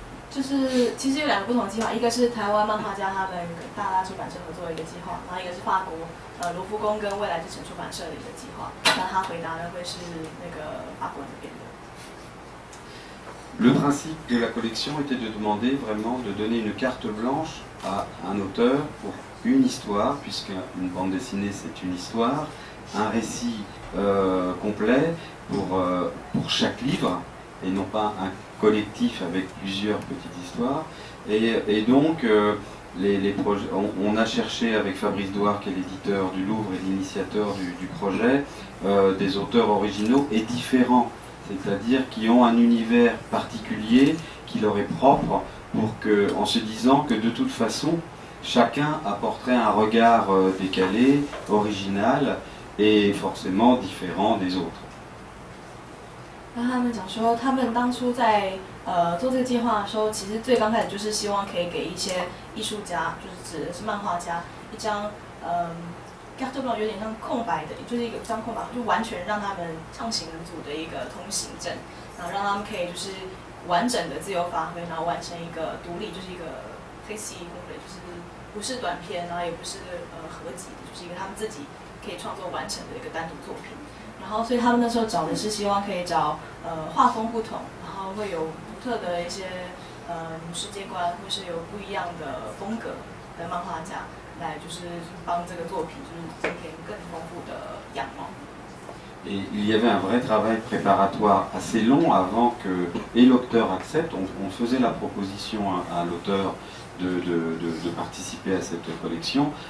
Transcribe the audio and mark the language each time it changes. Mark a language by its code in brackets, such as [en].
[zh] 就是其实有两个不同的计划，一个是台湾漫画家他们跟大拉出版社合作的一个计划，然后一个是法国罗浮宫跟未来之城出版社的一个计划。那他回答的会是那个法国那边的。 [fr] Le principe de la collection était de demander vraiment de donner une carte blanche à un auteur pour une histoire, puisqu'une bande dessinée c'est une histoire, un récit complet pour chaque livre, et non pas un collectif avec plusieurs petites histoires. Et donc, les projets, on a cherché avec Fabrice Douard, qui est l'éditeur du Louvre et l'initiateur du projet, des auteurs originaux et différents, c'est-à-dire qui ont un univers particulier, qui leur est propre, pour que, en se disant que de toute façon, chacun apporterait un regard décalé, original et forcément différent des autres. [zh] 那他们讲说，他们当初在做这个计划的时候，其实最刚开始就是希望可以给一些艺术家，就是指的是漫画家，一张carte blanche 有点像空白的，就是一张空白，就完全让他们畅行无阻的一个通行证，然后让他们可以就是完整的自由发挥，然后完成一个独立，就是一个可以就是不是短片，然后也不是合集，就是一个他们自己可以创作完成的一个单独作品。然后，所以他们那时候找的是希望可以找画风不同，然后会有独特的一些世界观，或是有不一样的风格的漫画家来，就是帮这个作品就是增添更丰富的样貌。 [fr] Et il y avait un vrai travail préparatoire assez long avant que et l'auteur accepte. On faisait la proposition à l'auteur de participer à cette collection.